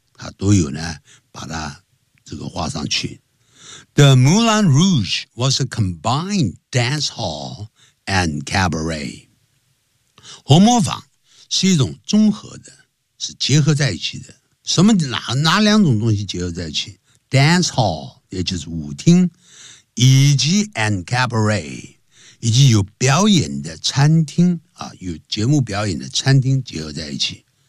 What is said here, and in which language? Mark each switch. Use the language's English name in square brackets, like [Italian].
[Chinese] 他都有呢把它这个画上去。 [English] The Moulin Rouge was a combined dance hall and cabaret. [Chinese] 红磨坊是一种综合的，是结合在一起的。什么哪两种东西结合在一起 ?Dance hall, 也就是舞厅，以及 and cabaret, 以及有表演的餐厅啊，有节目表演的餐厅结合在一起。